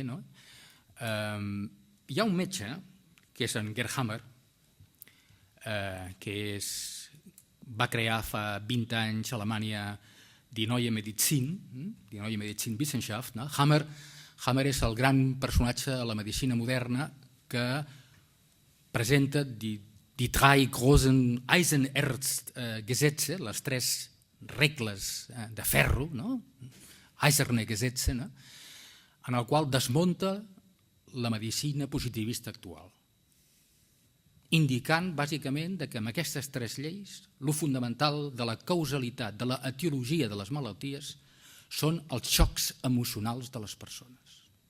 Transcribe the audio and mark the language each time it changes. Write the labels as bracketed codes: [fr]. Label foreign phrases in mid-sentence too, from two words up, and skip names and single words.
[ca] Hi ha un metge, que és en Gerd Hammer, que va crear fa 20 anys a Alemanya [de] Die Neue Medizin, Die Neue Medizinwissenschaft. [ca] Hammer és el gran personatge de la medicina moderna que presenta [de] die drei großen Eisenerzgesetze, [ca] les tres regles de ferro, no? [de] Eiserne Gesetze, [ca] no? En el qual desmunta la medicina positivista actual, indicant bàsicament que amb aquestes tres lleis lo fonamental de la causalitat, de la etiologia de les malalties són els xocs emocionals de les persones.